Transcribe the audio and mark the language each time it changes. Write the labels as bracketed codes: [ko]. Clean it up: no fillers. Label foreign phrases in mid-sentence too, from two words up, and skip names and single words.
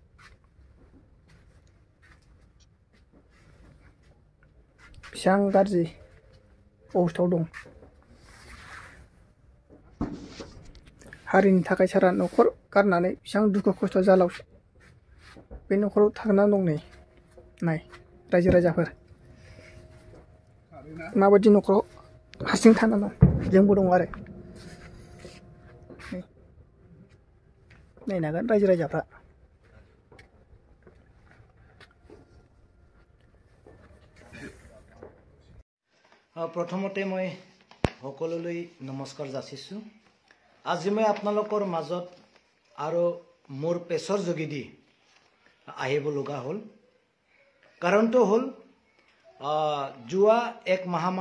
[brx] बेसेबां गाज्रि अबस्थायाव दं हारिनि थाखाय सारा न'खर गारनानै बेसेबां दुखु खस्थ' जालाव बे न'खराव थांनानै दं नै नाय रायजो राजाफोर माबायदि न'खराव हारसिं थानानै दं जोंबो दं आरो नायनो हागोन रायजो राजाफ्रा [as] প্ৰথমতে মই সকলোলৈ নমস্কাৰ যাচিছোঁ আজি মই আপোনালোকৰ মাজত আৰু মোৰ পেছৰ যোগেদি আহিব লগা হ'ল কাৰণটো হ'ল যোৱা এক মাহমান